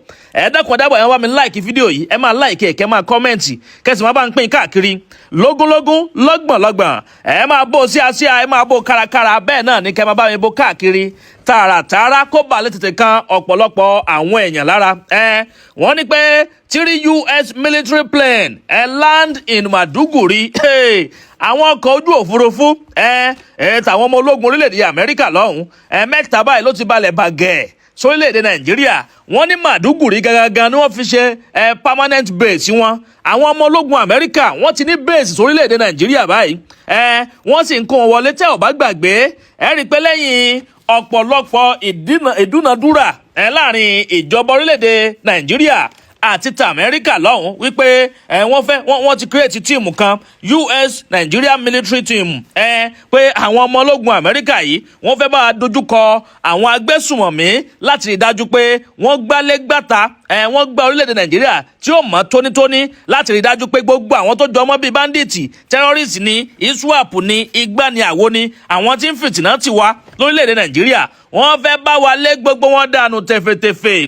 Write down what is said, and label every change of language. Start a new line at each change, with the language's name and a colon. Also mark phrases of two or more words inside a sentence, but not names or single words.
Yoruba: Ẹ dákun ẹ wá mi láìkì fídíò yìí, ẹ máa láìkì ẹ kẹ́ máa kọ́mẹ́ǹtì, kẹ́sì máa bá ń pín káàkiri lógúnlógún lọ́gbọ̀nlọ́gbọ̀n. Ẹ máa bó sí àsíá, ẹ máa bó kárakára, bẹ́ẹ̀ náà ni kẹ́ máa bá mi bó káàkiri tààràtààrà kó bà lè tètè kan ọ̀pọ̀lọpọ̀ àwọn èèyàn lára. Wọ́n ní pé
English: 3 US military plane land in Màdúgùrí.
Yoruba: Àwọn ọkọ̀ ojú òfurufú tàwọn ọmọ ológun orílẹ̀-èdè Amẹ́ríkà lọ́hùn, mẹ́ta báyìí ló ti balẹ̀ bàgẹ́ sórílẹ̀-èdè Nàìjíríà. Wọ́n ní Màdúgùrí gangan ni wọ́n fi ṣe
English: permanent base
Yoruba: wọn. Àwọn ọmọ ológun Amẹ́ríkà wọ́n ti ní base sórílẹ̀-èdè Nàìjíríà báyìí. Wọ́n sì ń kó wọn wọlé tẹ́ ò bá gbàgbé. Ẹ rí i pé lẹ́yìn ọ̀pọ̀lọpọ̀ ìdúnadúrà láàrin ìjọba orílẹ̀-èdè Nàìjíríà àti t'Amẹ́ríkà lọ́hùn wípé wọ́n ti
English: create team
Yoruba: kan, US
English: Nigeria military team,
Yoruba: pé àwọn ọmọ ológun Amẹ́ríkà yìí wọ́n fẹ́ bá dojúkọ àwọn agbésùmọ̀mí láti rí dájú pé wọ́n gbálé gbàtà, wọ́n gba orílẹ̀-èdè Nàìjíríà tí ó mọ́ tónítóní, láti rí dájú pé gbogbo àwọn tó jọ mọ́ bíi
English: bandits, terrorists
Yoruba: ni, ISWAP ni, igbá ni, àwo ni, àwọn tí ń fìtìnà ti wá lórílẹ̀-èdè Nàìjíríà, wọ́n fẹ́ bá wa lé gbogbo wọn dànù tẹ̀fẹ̀tẹ̀fẹ̀.